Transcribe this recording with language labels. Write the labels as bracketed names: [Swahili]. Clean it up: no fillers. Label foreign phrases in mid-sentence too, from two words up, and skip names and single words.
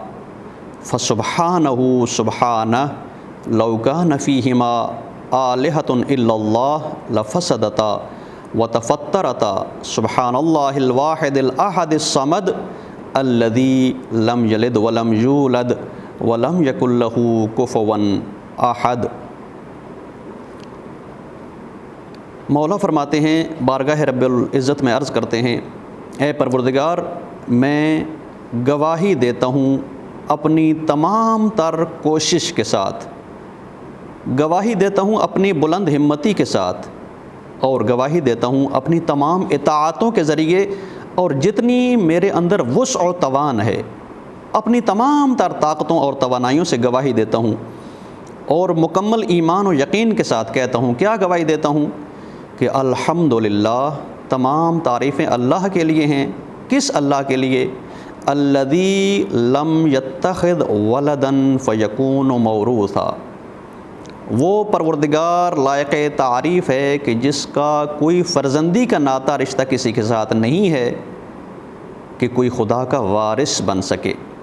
[Arabic] فسبحانہ سبحانہ لو کان فیہما آلہۃ الا اللہ لفسدتا وتفترتا سبحان اللہ الواحد الاحد الصمد الذی لم یلد ولم یولد ولم یکن لہ کفوا احد۔ [Urdu] مولا فرماتے ہیں، بارگاہ رب العزت میں عرض کرتے ہیں، اے پروردگار میں گواہی دیتا ہوں اپنی تمام تر کوشش کے ساتھ، گواہی دیتا ہوں اپنی بلند ہمتی کے ساتھ، اور گواہی دیتا ہوں اپنی تمام اطاعتوں کے ذریعے، اور جتنی میرے اندر وسع و توان ہے اپنی تمام تر طاقتوں اور توانائیوں سے گواہی دیتا ہوں، اور مکمل ایمان و یقین کے ساتھ کہتا ہوں۔ کیا گواہی دیتا ہوں؟ کہ الحمدللہ تمام تعریفیں اللہ کے لیے ہیں۔ کس اللہ کے لیے؟ [Arabic] الذی لم یتخذ ولدا فیکون موروثا، [Urdu] وہ پروردگار لائق تعریف ہے کہ جس کا کوئی فرزندی کا ناطہ رشتہ کسی کے ساتھ نہیں ہے کہ کوئی خدا کا وارث بن سکے۔